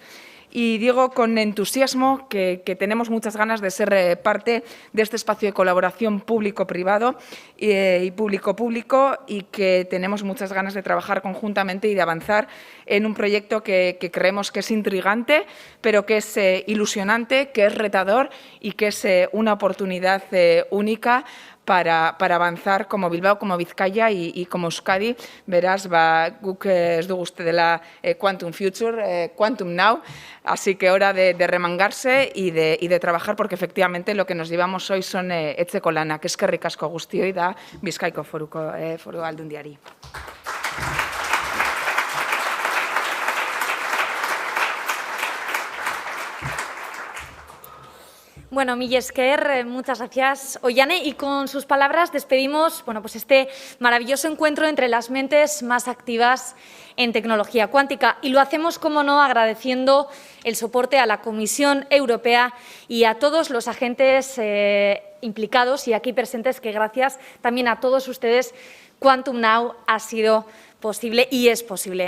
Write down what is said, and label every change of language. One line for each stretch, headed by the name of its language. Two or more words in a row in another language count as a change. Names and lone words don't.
Spanish: Y digo con entusiasmo que tenemos muchas ganas de ser parte de este espacio de colaboración público-privado y público-público y que tenemos muchas ganas de trabajar conjuntamente y de avanzar en un proyecto que creemos que es intrigante, pero que es ilusionante, que es retador y que es una oportunidad única para avanzar como Bilbao, como Bizkaia y como Euskadi.
Basque: Beraz, guk ez dugu uste dela Quantum Future, Quantum Now,
Spanish: así que hora de remangarse y de trabajar, porque efectivamente lo que nos llevamos hoy son
Basque: etxeko lanak. Eskerrik asko guztioi da Bizkaiko Foru Aldundiari. Bueno, mila esker,
Spanish: muchas gracias, Oihane. Y con sus palabras despedimos pues este maravilloso encuentro entre las mentes más activas en tecnología cuántica. Y lo hacemos, como no, agradeciendo el soporte a la Comisión Europea y a todos los agentes implicados y aquí presentes, que gracias también a todos ustedes, Quantum Now ha sido posible y es posible.